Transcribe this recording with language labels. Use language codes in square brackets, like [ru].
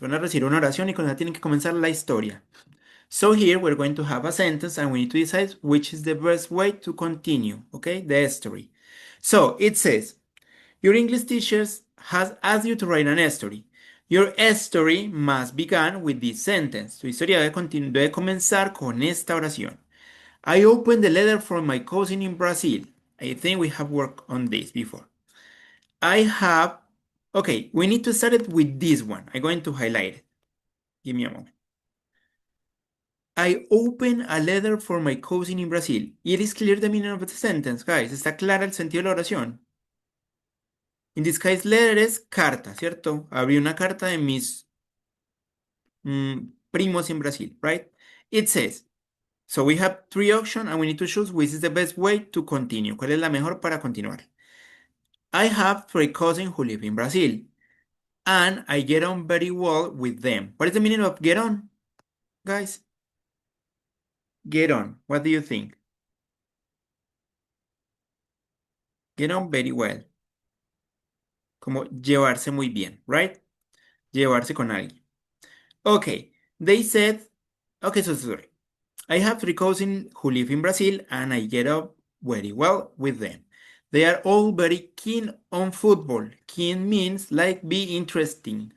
[es] Van a recibir una oración y con ella tienen que comenzar la historia. [en] So here we're going to have a sentence and we need to decide which is the best way to continue, okay, the story. So it says, your English teachers has asked you to write an story. Your story must begin with this sentence. [es] Tu historia debe comenzar con esta oración. [en] I opened the letter from my cousin in Brazil. I think we have worked on this before. I have, okay, we need to start it with this one. I'm going to highlight it. Give me a moment. I opened a letter for my cousin in Brazil. It is clear the meaning of the sentence, guys. [es] Está clara el sentido de la oración. [en] In this case, letter [es] es carta, ¿cierto? Abrí una carta de mis primos [en] in Brazil, right? It says, so we have three options and we need to choose which is the best way to continue. [es] ¿Cuál es la mejor para continuar? [en] I have three cousins who live in Brazil and I get on very well with them. What is the meaning of get on, guys? Get on. What do you think? Get on very well. [es] Como llevarse muy bien, right? Llevarse con alguien. [en] Okay, they said, okay, so sorry. I have three cousins who live in Brazil and I get up very well with them. They are all very keen on football. Keen means like be interesting.